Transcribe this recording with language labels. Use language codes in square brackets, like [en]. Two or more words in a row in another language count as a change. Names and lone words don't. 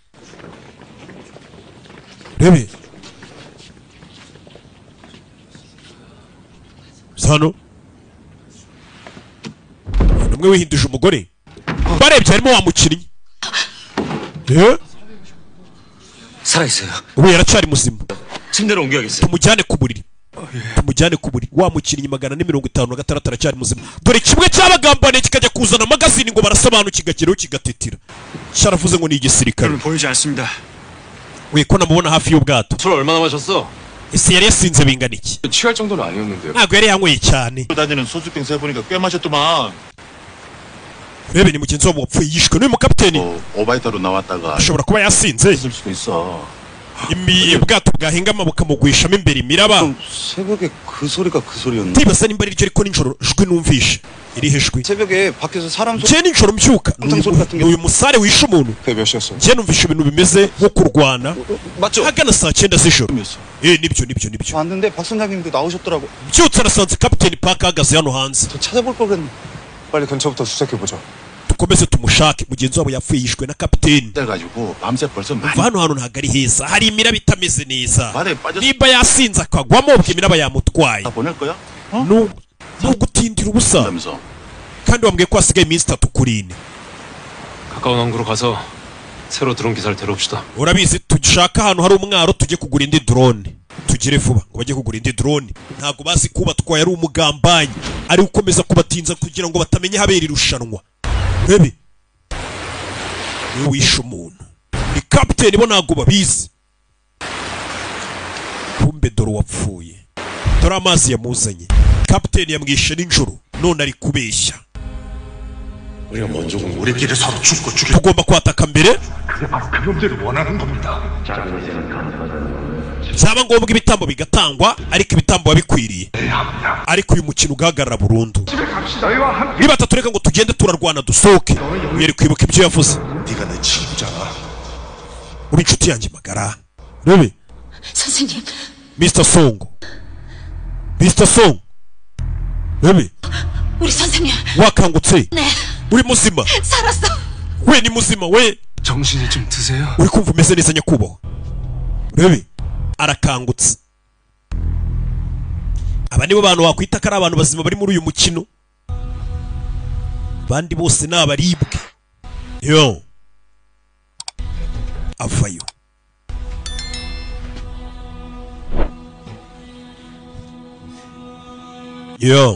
[rw] Rebe. Sano. Numwe wihinduje umugore. Barebye harimo wa mukinnyi. [ko] 살아있어요. [rw] We yaracari muzima. [ko] 침대로 옮겨야겠어요. [rw] Tumujyane ku buriri. Tumujyane ku buriri. Wa mukinnyi 456 aracari muzima. Dore kimwe cy'abagambane kikajya kuzana magazine ngo barasobanura kigakiraho kigatetira. Cyaravuze ngo ni igisirikare. [ko] 보이지 않습니다. [rw] We ko namubona hafi y'ubwato. [ko] 술 얼마나 마셨어? [rw] Ese yari yasinze bingana iki? [ko] 취할 정도는 아니었는데요. [rw] Ntabwo yari yanyweye cyane. [ko] 다니는 소주병 세 보니까 꽤 마셨더만. [rw] Rebe ni mugenzi wabo wapfuye yishwe n'uyu mukapiteni. [ko] 오바이터로 나왔다가 [rw] Ashobora kuba yasinze. [ko] 있을 수도 있어. [rw] Ubwato bwahingama bukamugwishamo imbere imiraba. [ko] 새벽에 그 소리가 그 소리였는데. [rw] Ntibasa nimba ari ryo ariko nijoro jwi numvishe. Irihe jwi? [ko] 새벽에 밖에서 사람 소리. [rw] Je nijoro mbyuka. Uyu musare wishe umuntu. [ko] 그게 몇 시였어? [rw] Je numvishe ibintu bimeze nko kurwana. [ko] 맞죠? [rw] Hagana saa 9 z'ijoro. Nibyo. [ko] 왔는데 박 선장님도 나오셨더라고. [rw] Byutse arasanze kapiteni Park ahagaze hano hanze. [ko] 저 찾아볼 걸 그랬네. 빨리 근처부터 수색해 보자. [rw] Dukomeze tumushake mugenzi wabo yapfuye yishwe na kapiteni. [ko] 가지고 밤새 벌써 많이 [rw] Hano hantu ntabwo ari heza. Hari imiraba itameze neza. [ko] 말에 빠졌어. [rw] Nimba yasinze akagwamo ubwo imiraba yamutwaye. [ko] 다 보낼 거야? [rw] Nugutindira ubusa. [ko] 그러면서 [rw] Kandi wambwiye ko hasigaye iminsi 3 kuri 4. [ko] 가까운 항구로 가서 새로 들어온 기사를 데려옵시다. [rw] Urabizi dushaka ahantu hari umwaro tujye kugura indi drone. Tugire vuba ngo bajye kugura indi drone. Ntabwo bazi kuba twaye ari umugambanyi. Ari ukomeza kubatinza kugira ngo batamenye habera irushanwa. Bebe. niwe wishe umuntu. Ni kapiteni bo ntabwo babizi. Kumbe dore wapfuye. Dore amazi yamuzanye. Kapiteni yamwishe n'injoro none ari kubeshya. [ko] 우리가 먼저 우리끼리 서로 죽고 죽여. [rw] Tugomba kwataka mbere. [ko] 그게 바로 그놈들이 원하는 겁니다. [rw] Byaba ngombwa ibitambo bigatangwa ariko ibitambo babikwiriye. Ariko uyu mukino ugahagarara burundu. Niba tatureka ngo tugende turarwana dusohoke. Mwere kwibuka ibyo yavuze. [ko] 네가 내 친구잖아. [rw] Uri inshuti yanjye magara. Rebe. [ko] 선생님, Mr. Song. Mr. Song. [rw] Rebe. [ko] 우리 선생님. [rw] wakangutse. [ko] 네. [rw] uri muzima. [ko] 살았어. [rw] we ni muzima we. [ko] 정신이 좀 드세요? [rw] uri kumva umeze neza nyakubahwa. Rebe. Arakangutse. Aba nibo bantu wakwita ko ari abantu bazima bari muri uyu mukino. Bandi bose ni abaribwe. Yo. Avayo. Yo.